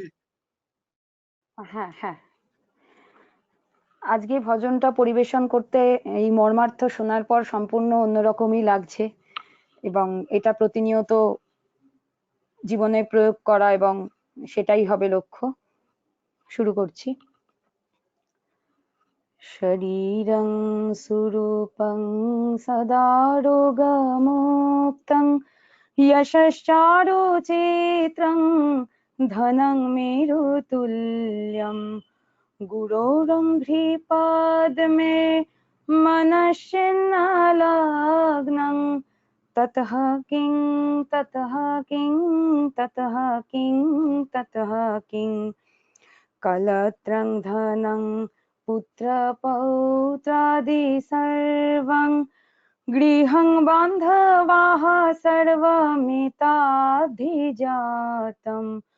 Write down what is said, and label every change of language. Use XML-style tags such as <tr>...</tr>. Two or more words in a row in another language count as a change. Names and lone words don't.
<bn>হ্যাঁ হ্যাঁ, আজকে ভজনটা পরিবেশন করতে এই মর্মার্থ শোনার পর সম্পূর্ণ অন্যরকমই লাগছে এবং এটা প্রতিনিয়ত জীবনে প্রয়োগ করা এবং সেটাই হবে লক্ষ্য। শুরু করছি।</bn> <sa>শরীরং সুরূপং সদারোগমুক্তং यशश्चारुचित्रं धनं मेरुतुल्यं गुरोरङ्घ्रिपादमे मनश्चिन्नलग्नं ततः किं ततः किं ततः किं ततः किं कलत्रं धनं पुत्रपौत्रादि सर्वं गृहं बान्धवाः सर्वमिताभिजातम्</sa>